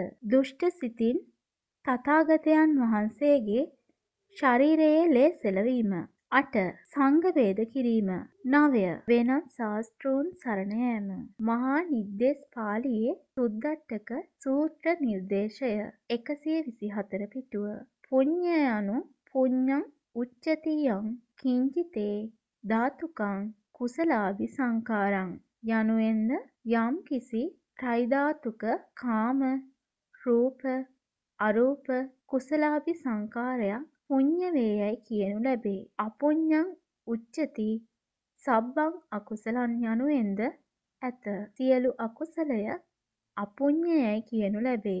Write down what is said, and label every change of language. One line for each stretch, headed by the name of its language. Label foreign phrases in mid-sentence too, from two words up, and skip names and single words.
Sinhala: දුෂ්ට සිතින් තථාගතයන් වහන්සේගේ ශරීරයේ ලේ සෙලවීම. 8. සංඝ වේද කිරීම. 9. වෙනත් ශාස්ත්‍රූන් සරණ යාම. මහා නිද්දේශ පාළියේ සුද්දට්ඨක සූත්‍ර නිර්දේශය 124 පිටුව. පුඤ්ඤ යනු
Pali: පුඤ්ඤං උච්චති යං කිංචිතේ ධාතුකං කුසලාභි සංකාරං
Sinhala: යනුවෙන්ද යම් කිසි ත්‍රිධාතුක කාම රූප අරූප කුසලාභි සංකාරයක් පුඤ්ඤ වේයයි කියනු ලැබේ.
Pali: අපුඤ්ඤං උච්චති සබ්බං අකුසලං
Sinhala: යනුවෙන්ද ඇත. සියලු අකුසලය අපුඤ්ඤයයි කියනු ලැබේ.